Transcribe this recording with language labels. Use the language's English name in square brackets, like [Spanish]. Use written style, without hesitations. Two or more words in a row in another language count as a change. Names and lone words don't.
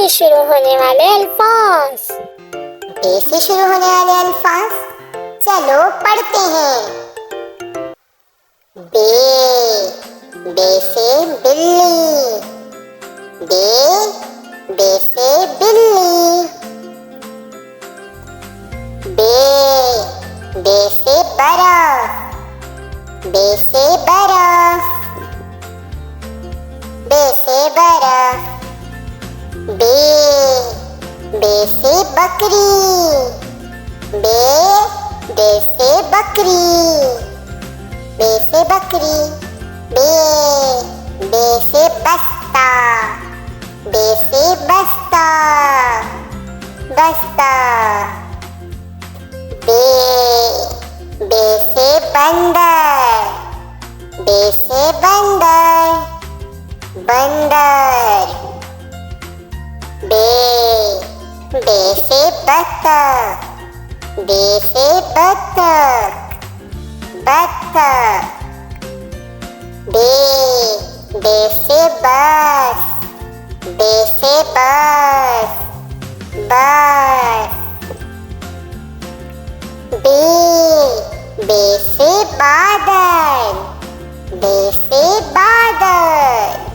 [Urdu] شروع ہونے والے الفاظ. بے سے شروع ہونے والے الفاظ، چلو پڑھتے ہیں. بے، بے سے بلی. بے، بے سے بلی. بے، بے سے برف. بے سے برف۔ بے سے برف. بے، بے سے بکری. بے، بے سے بکری. بے سے بکری۔ بے، بے سے بستہ. بے سے بستہ۔ بستہ. بے، بے سے بندر. بے سے بندر۔ بندر. بے، بے سے بطخ. بے سے بطخ۔ بطخ. بے، بے سے بس. بے سے بس۔ بس. بے، بے سے بادل. بے سے بادل.